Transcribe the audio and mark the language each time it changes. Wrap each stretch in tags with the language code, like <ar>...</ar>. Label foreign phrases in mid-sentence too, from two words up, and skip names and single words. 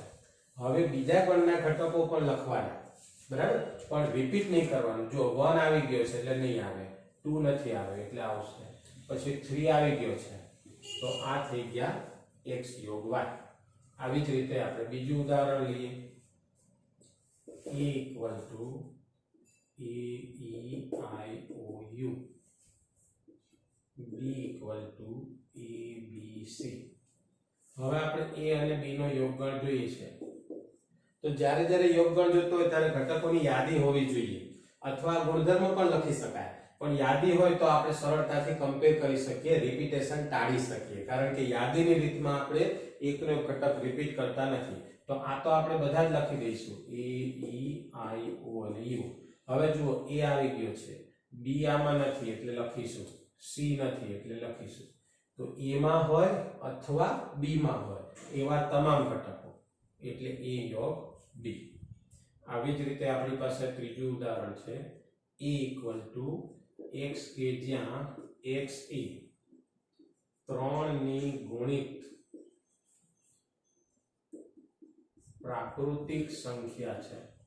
<gu>હવે બીજા ગણના ઘટકો પણ લખવાના, બરાબર, પણ રિપીટ નહીં કરવાનું। જો 1 આવી ગયો છે એટલે નહીં આવે, 2 નથી આવે એટલે આવશે, પછી 3 આવી ગયો છે તો આ થઈ ગયા x યોગ y। આવી જ રીતે આપણે બીજું ઉદાહરણ લઈએ।</gu> <en>a equal to a e i o u, b equal to a b c।</en> <gu>હવે આપણે a અને b નો યોગગણ જોઈએ છે। તો જ્યારે જ્યારે યોગગણ જોતો હોય ત્યારે ઘટકોની યાદી હોવી જોઈએ, અથવા ગુણધર્મ પણ લખી શકાય, પણ યાદી હોય તો આપણે સરળતાથી કમ્પેર કરી શકીએ, રિપીટેશન ટાળી શકીએ, કારણ કે યાદીની રીતમાં આપણે એકનો એક ઘટક રિપીટ કરતા નથી। તો આ તો આપણે બધા જ લખી દઈશું, a e i o અને u। હવે જુઓ, a આવી ગયો છે, b આમાં નથી એટલે લખીશું, c નથી એટલે લખીશું। તો a માં હોય અથવા b માં હોય એવા તમામ ઘટકો એટલે a યોગ b। આવી જ રીતે આપણી પાસે ત્રીજું ઉદાહરણ છે a</gu> <en>equal to</en> <gu>x કે જ્યાં x એ 3 ની ગુણિત પ્રાકૃતિક સંખ્યા છે।</gu>